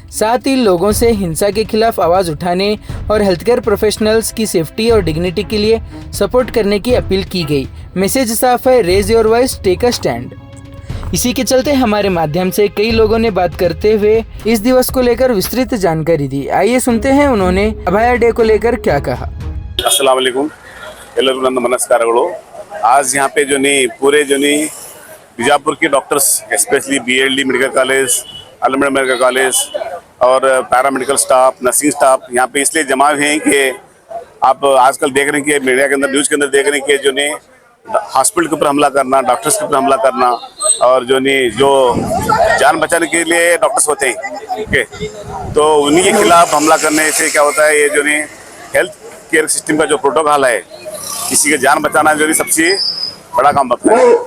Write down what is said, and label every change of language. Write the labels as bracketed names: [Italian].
[Hindi] साथ ही लोगों से हिंसा के खिलाफ आवाज उठाने और हेल्थ केयर प्रोफेशनल्स की सेफ्टी और डिग्निटी के लिए सपोर्ट करने की अपील की गई। मैसेज साफ है, [English] Raise your voice, take a stand. [Hindi] इसी के चलते हमारे माध्यम से कई लोगों ने बात करते हुए इस दिवस को लेकर विस्तृत जानकारी दी। आइए सुनते हैं उन्होंने अभया डे को लेकर क्या कहा। [Kannada] अस्सलाम वालेकुम ಎಲ್ಲರಿಗೂ ನನ್ನ ನಮಸ್ಕಾರಗಳು। [Hindi] आज यहाँ पे जो नहीं पूरे जो नहीं बीजापुर के doctors specially BLD medical college, अलमड़ा medical college और पैरामेडिकल स्टाफ, नर्सिंग स्टाफ यहाँ पे इसलिए जमा हुए हैं कि आप आजकल देख रहे हैं कि मीडिया के अंदर, न्यूज़ के अंदर देख रहे हैं कि जो नहीं हॉस्पिटल के ऊपर हमला करना, डॉक्टर्स के ऊपर हमला करना और जो नहीं जो जान बचाने के लिए डॉक्टर्स होते हैं, ठीक है, तो उन्हीं के खिलाफ हमला करने से क्या होता है, ये जो नहीं हेल्थ केयर सिस्टम का जो प्रोटोकॉल है, किसी की जान बचाना जो नहीं सबसे बड़ा काम होता है।